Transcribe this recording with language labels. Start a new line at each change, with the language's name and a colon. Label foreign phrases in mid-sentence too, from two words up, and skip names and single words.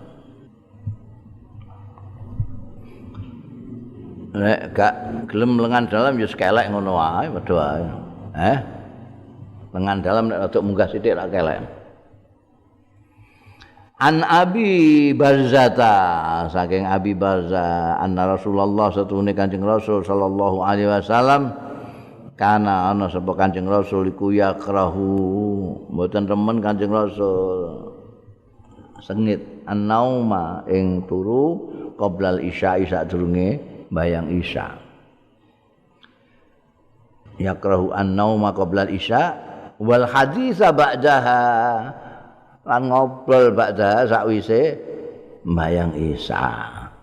Javanese: Nek gak gelem lengan dalam ya kelek ngono wae padha wae. Lengan dalam nek rada munggah sithik ra kelek.
Arabic: عن أبي برزة
Javanese: saking Abi Barza
Arabic: أن رسول الله
Javanese: satune Kanjeng Rasul
Arabic: صلى الله عليه وسلم كان
Javanese: ana sapa Kanjeng Rasul iku yakrahu mboten remen Kanjeng Rasul sengit an-nauma ing turu
Arabic: قبل العشاء
Javanese: sadurunge bayang isya.
Arabic: يكره النوم قبل العشاء والحديث بعدها
Javanese: lan ngobrol ba'daha sakwise bayang isya.